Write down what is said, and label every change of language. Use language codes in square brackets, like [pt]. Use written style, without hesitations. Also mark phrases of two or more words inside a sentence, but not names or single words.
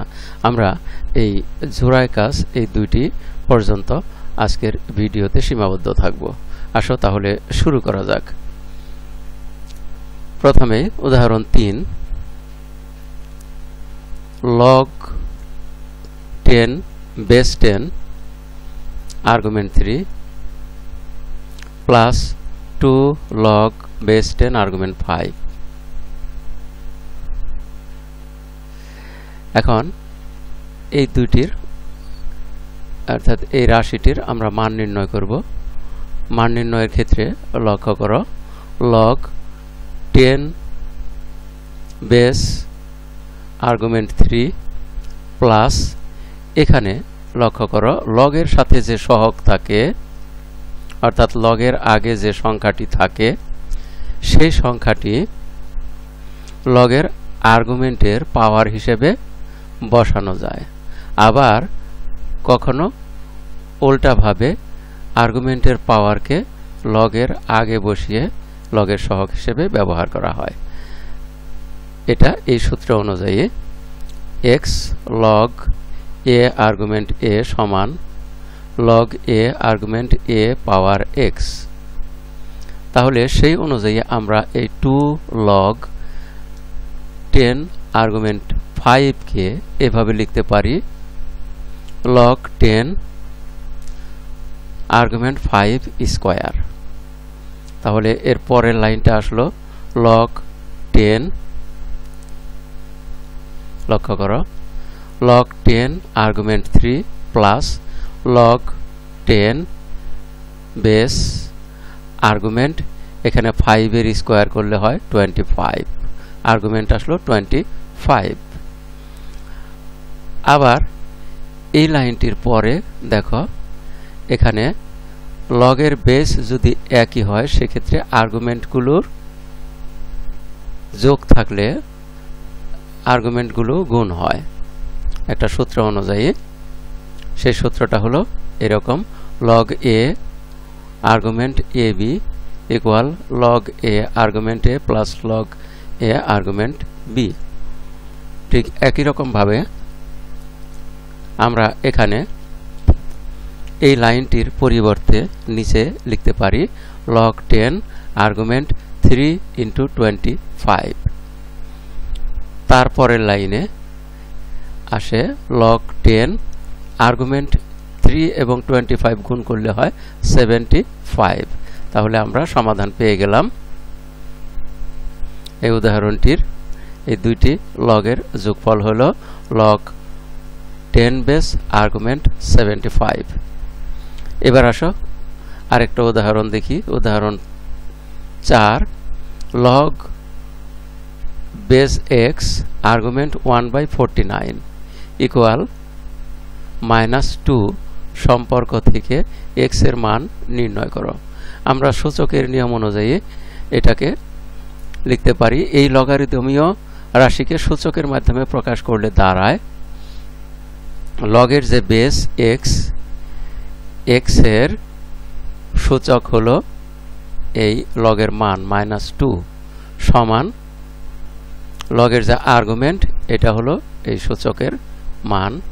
[bn] আমরা এই জোড়ায় কাজ এই 2টি পর্যন্ত আজকের ভিডিওতে সীমাবদ্ধ থাকব। আসো তাহলে শুরু করা যাক। প্রথমে উদাহরণ 3 [en] log 10 base 10 argument 3 plus 2 log base 10 argument 5। [bn] এখন এই দুইটির অর্থাৎ এই রাশিটির আমরা মান নির্ণয় করব। মান নির্ণয়ের ক্ষেত্রে লক্ষ্য করো [en] log 10 base argument 3 [bn] প্লাস এখানে লক্ষ্য করো লগের সাথে যে সহগ থাকে অর্থাৎ লগের আগে যে সংখ্যাটি থাকে সেই সংখ্যাটি লগের আর্গুমেন্টের পাওয়ার হিসেবে বসানো যায়। আবার কখনো উল্টাভাবে আর্গুমেন্টের পাওয়ারকে লগের আগে বসিয়ে লগের সহগ হিসেবে ব্যবহার করা হয়। এটা এই সূত্র অনুযায়ী [en] x log a argument a [bn] সমান [en] log a argument a [bn] পাওয়ার x। তাহলে সেই অনুযায়ী আমরা এই 2 [en] log 10 argument 5 [bn] কে এভাবে লিখতে পারি [en] log 10 argument 5 [bn] স্কয়ার। তাহলে এর পরের লাইনটা আসলো [en] log 10, [bn] লক্ষ্য করো [en] log 10 argument 3 plus log 10 base argument [bn] এখানে 5 এর স্কয়ার করলে হয় 25, আর্গুমেন্ট আসলো 25। আবার এই লাইনটির পরে দেখো এখানে লগের বেস যদি একই হয় সেক্ষেত্রে আর্গুমেন্টগুলোর যোগ থাকলে আর্গুমেন্টগুলো গুণ হয় একটা সূত্র অনুযায়ী। সেই সূত্রটা হলো এরকম [en] log a argument ab equal log a argument a plus log a argument b। [bn] ঠিক একই রকম ভাবে আমরা এখানে এই লাইনটির পরিবর্তে নিচে লিখতে পারি [en] log 10 argument 3 into 25। [bn] তারপরের লাইনে আসে [en] log 10 [bn] আর্গুমেন্ট 3 এবং 25 গুণ করলে হয় 75। তাহলে আমরা সমাধান পেয়ে গেলাম। এই উদাহরণটির এই দুইটি লগের যোগফল হলো [en] log 10 [bn] বেস আর্গুমেন্ট 75। এবার আসো আরেকটা উদাহরণ দেখি। উদাহরণ 4 [en] log base x argument 1/49 equal -2 [bn] সম্পর্ক থেকে x এর মান নির্ণয় করো। আমরা সূচকের নিয়ম অনুযায়ী এটাকে লিখতে পারি এই লগারিদমীয় রাশিকে সূচকের মাধ্যমে প্রকাশ করলে দাঁড়ায় লগের যে বেস x এর সূচক হলো এই লগের মান -2 সমান লগের যে আর্গুমেন্ট এটা হলো এই সূচকের মান